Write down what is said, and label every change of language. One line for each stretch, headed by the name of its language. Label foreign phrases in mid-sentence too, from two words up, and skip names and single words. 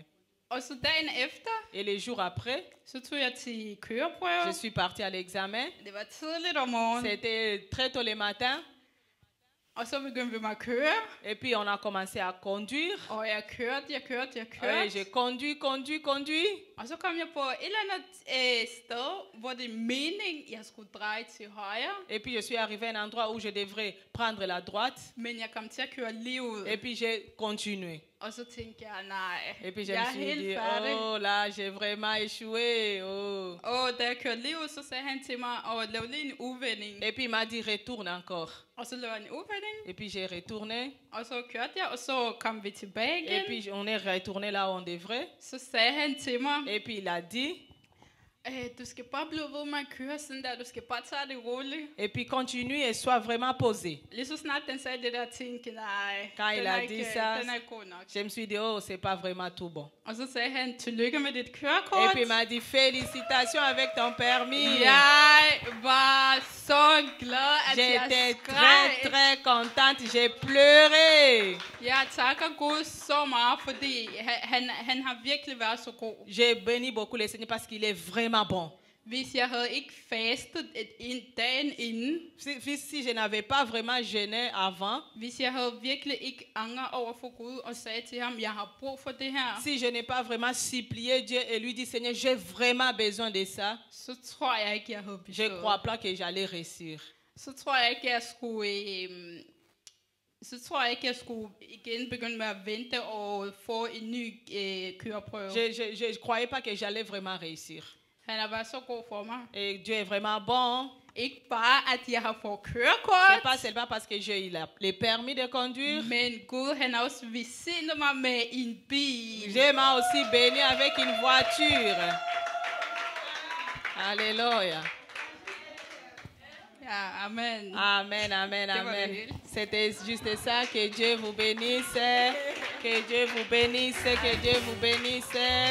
French: Et les jours après, je suis partie à l'examen. C'était très tôt le matin. Et puis on a commencé à conduire. J'ai conduit.
Danish: Og så kom jeg på et eller andet sted, hvor det er meningen, jeg skulle dreje til højre.
French: Et puis je suis arrivé à un endroit où je devrais prendre la droite.
Danish: Men jeg kom til at køre lige ud.
French: Et puis j'ai continué.
Danish: Og så tænkte jeg, nej,
French: et puis je me suis dit, oh là, j'ai vraiment échoué.
Danish: Da jeg kørte lige ud, så sagde han til mig, lav lige en uvending.
French: Et puis il m'a dit, retourne encore.
Danish: Og så lavede jeg en uvending.
French: Et puis j'ai retourné.
Danish: Og så kørte jeg, og så kom vi tilbage igen.
French: Et puis on est retourné là où on devrait.
Danish: Så sagde han til mig.
French: Et puis il a dit,
Danish: du skal bare blive ved med at køre sådan der, du skal bare tage det roligt.
French: Et puis continue et sois vraiment posé.
Danish: Lige så snart den sagde det der, tænkte nej,
French: quand il a dit ça,
Danish: den er god nok.
French: Je me suis dit, oh, c'est pas vraiment tout bon.
Danish: Og så sagde han, tillykke med dit kørekort.
French: Et puis il m'a dit, félicitations avec ton permis.
Danish: Jeg var så glad, at jeg
French: J'étais très, très contente, j'ai pleuré.
Danish: Jeg takker Gud så meget, fordi han har virkelig været så god.
French: J'ai béni beaucoup le Seigneur parce qu'il est vraiment bon.
Danish: Hvis jeg havde ikke fastet dagen inden,
French: si je n'avais pas vraiment jeûné avant,
Danish: hvis jeg havde virkelig ikke angret over for Gud og sagde til ham, jeg har brug for det her,
French: si je n'ai pas vraiment supplié Dieu et lui dit, Seigneur, j'ai vraiment besoin de ça,
Danish: så tror jeg ikke, jeg havde bestået.
French: Je crois pas que j'allais réussir.
Danish: Så tror jeg ikke, jeg skulle igen begynde med at vente og få en ny køreprøve.
French: Je croyais pas que j'allais vraiment réussir.
Danish: Han har været så god for mig.
French: Et Dieu est vraiment bon.
Danish: Ikke bare at jeg har fået kørekort.
French: C'est pas seulement parce que j'ai eu le permis de conduire.
Danish: Men Gud han har også velsignet mig med en bil.
French: Dieu m'a aussi béni avec une voiture. Alléluia.
Danish: Ja, amen.
French: Amen, amen, amen. C'était juste ça. Que Dieu vous bénisse. Que Dieu vous bénisse. Que Dieu vous bénisse.